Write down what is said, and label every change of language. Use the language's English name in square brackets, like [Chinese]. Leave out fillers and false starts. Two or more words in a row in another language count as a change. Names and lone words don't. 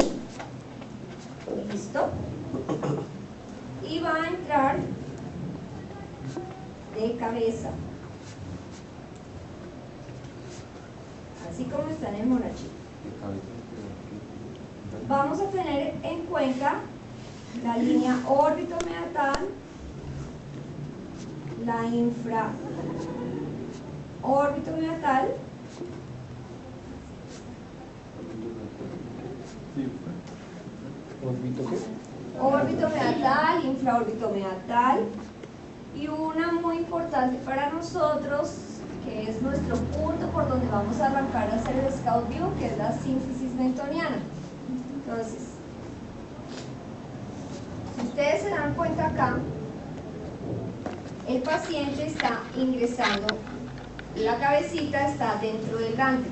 [Spanish] Listo. Y va a entrar de cabeza. Así como está en el monachito. Vamos a tener en cuenta la línea órbito-meatal, la infra órbito-meatal, órbito-meatal, infraórbito-meatal, y una muy importante para nosotros, que es nuestro punto por donde vamos a arrancar a hacer el [English] scout view, [Spanish] que es la sínfisis mentoniana. Entonces, si ustedes se dan cuenta acá, el paciente está ingresando, la cabecita está dentro del gantry.